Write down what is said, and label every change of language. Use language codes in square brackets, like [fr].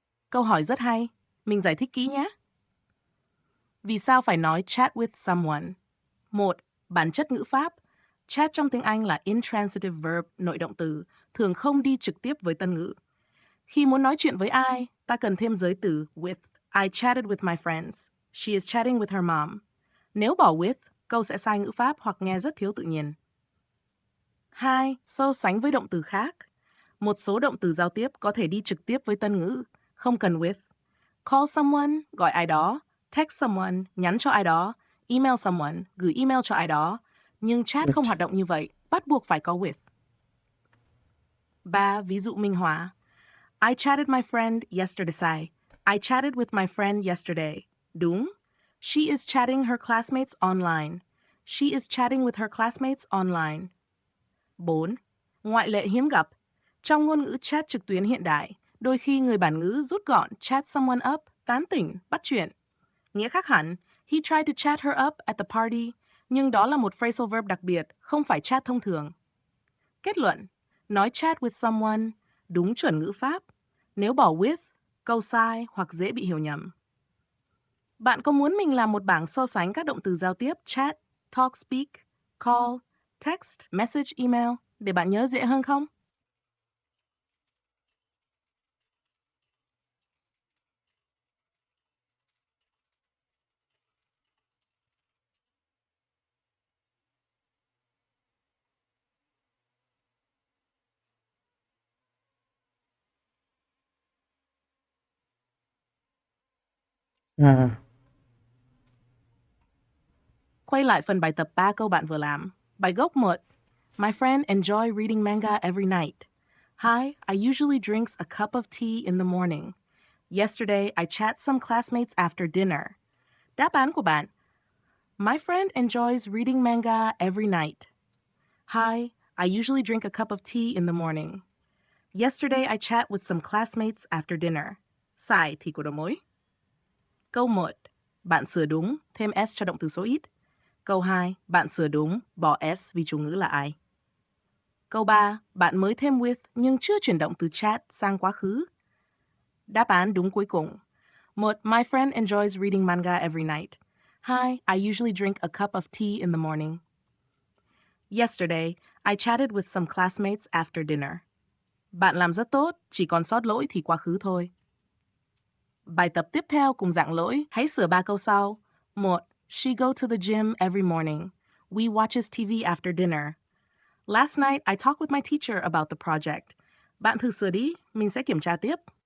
[vi] Câu hỏi rất hay. Mình giải thích kỹ nhé. Vì sao phải nói chat with someone? 1. Bản chất ngữ pháp. Chat trong tiếng Anh là intransitive verb, nội động từ, thường không đi trực tiếp với tân ngữ. Khi muốn nói chuyện với ai, ta cần thêm giới từ with. [en] I chatted with my friends. She is chatting with her mom. [vi] Nếu bỏ with, câu sẽ sai ngữ pháp hoặc nghe rất thiếu tự nhiên. 2. So sánh với động từ khác. Một số động từ giao tiếp có thể đi trực tiếp với tân ngữ, không cần with. Call someone, gọi ai đó. Text someone, nhắn cho ai đó. Email someone, gửi email cho ai đó. Nhưng chat không hoạt động như vậy, bắt buộc phải có with. 3. Ví dụ minh họa. [en] I chatted my friend yesterday. Sai. I chatted with my friend yesterday. Đúng. She is chatting her classmates online. She is chatting with her classmates online. [vi] 4. Ngoại lệ hiếm gặp. Trong ngôn ngữ chat trực tuyến hiện đại, đôi khi người bản ngữ rút gọn chat someone up, tán tỉnh, bắt chuyện. Nghĩa khác hẳn, he tried to chat her up at the party, nhưng đó là một phrasal verb đặc biệt, không phải chat thông thường. Kết luận, nói chat with someone, đúng chuẩn ngữ pháp. Nếu bỏ with, câu sai hoặc dễ bị hiểu nhầm. Bạn có muốn mình làm một bảng so sánh các động từ giao tiếp chat, talk, speak, call, text, message, email để bạn nhớ dễ hơn không? Quay lại phần bài tập 3 câu bạn vừa làm. Bài gốc 1. [en] My friend enjoy reading manga every night. Hi, I usually drinks a cup of tea in the morning. Yesterday, I chat some classmates after dinner. Đáp án của bạn. My friend enjoys reading manga every night. Hi, I usually drink a cup of tea in the morning. Yesterday, I chat with some classmates after dinner. [vi] Sai thì của đầu mối. Câu 1. Bạn sửa đúng, thêm s cho động từ số ít. Câu 2. Bạn sửa đúng, bỏ s vì chủ ngữ là ai. Câu 3. Bạn mới thêm with nhưng chưa chuyển động từ chat sang quá khứ. Đáp án đúng cuối cùng. 1. [en] My friend enjoys reading manga every night. 2. I usually drink a cup of tea in the morning. Yesterday, I chatted with some classmates after dinner. [vi] Bạn làm rất tốt, chỉ còn sót lỗi thì quá khứ thôi. Bài tập tiếp theo cùng dạng lỗi, hãy sửa 3 câu sau. 1. [en] She go to the gym every morning. We watches TV after dinner. Last night, I talked with my teacher about the project. [vi] Bạn thử sửa đi, mình sẽ kiểm tra tiếp.